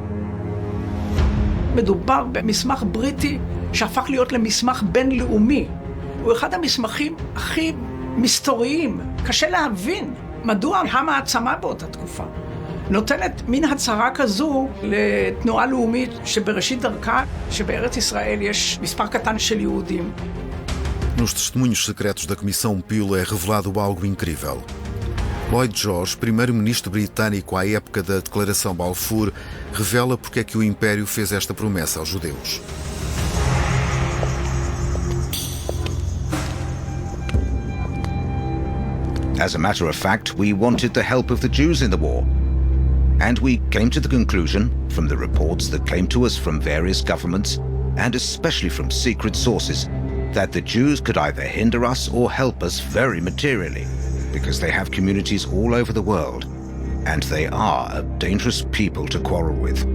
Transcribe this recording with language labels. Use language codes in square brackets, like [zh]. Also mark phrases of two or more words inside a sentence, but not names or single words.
[he] מדובר במסמך בריטי שהפך להיות למסמך בינלאומי. הוא אחד המסמכים הכי מסתוריים. קשה להבין מדוע המעצמה באותה תקופה נותנת מין הצהרה כזו לתנועה לאומית שבראשית דרכה, שבארץ ישראל יש מספר קטן של יהודים. [pt] Nos testemunhos secretos da Comissão Peel é revelado algo incrível. Lloyd George, primeiro-ministro britânico à época da Declaração Balfour, revela porque é que o Império fez esta promessa aos judeus. [en] As a matter of fact, we wanted the help of the Jews in the war. And we came to the conclusion, from the reports that came to us from various governments, and especially from secret sources, that the Jews could either hinder us or help us very materially, because they have communities all over the world, and they are a dangerous people to quarrel with.